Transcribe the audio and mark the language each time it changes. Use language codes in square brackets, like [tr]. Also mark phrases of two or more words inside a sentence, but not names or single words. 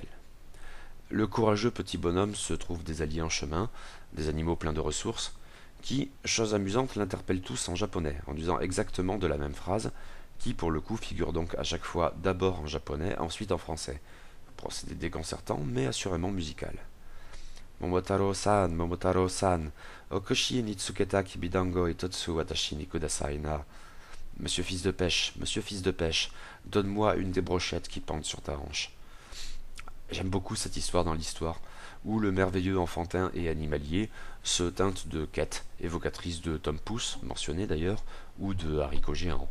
[fr] Le courageux petit bonhomme se trouve des alliés en chemin, des animaux pleins de ressources, qui, chose amusante, l'interpellent tous en japonais, en disant exactement de la même phrase, qui pour le coup figure donc à chaque fois d'abord en japonais, ensuite en français. Procédé déconcertant, mais assurément musical. [ja] 桃太郎さん、お腰に付けたきびだんご一つ私にくださいな. [fr] Monsieur fils de pêche, donne-moi une des brochettes qui pendent sur ta hanche. J'aime beaucoup cette histoire dans l'histoire, où le merveilleux enfantin et animalier se teinte de quêtes, évocatrices de Tom Pouce, mentionné d'ailleurs, ou de haricots géants.